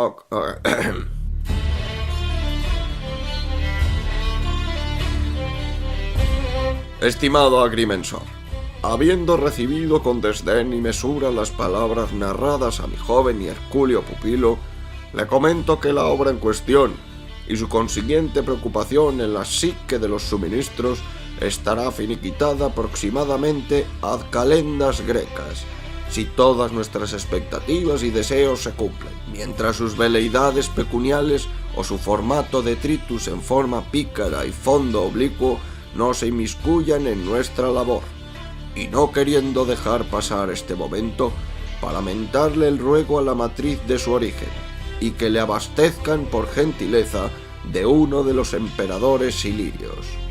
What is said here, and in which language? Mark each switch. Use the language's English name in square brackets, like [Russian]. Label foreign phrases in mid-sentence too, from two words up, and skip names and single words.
[Spanish] Estimado agrimensor, habiendo recibido con desdén y mesura las palabras narradas a mi joven y hercúleo pupilo, le comento que la obra en cuestión y su consiguiente preocupación en la psique de los suministros estará finiquitada aproximadamente [Latin] ad calendas grecas, [Spanish] si todas nuestras expectativas y deseos se cumplen, mientras sus veleidades pecuniales o su formato detritus en forma pícara y fondo oblicuo no se inmiscuyan en nuestra labor, y no queriendo dejar pasar este momento, parlamentarle el ruego a la matriz de su origen, y que le abastezcan por gentileza de uno de los emperadores ilirios.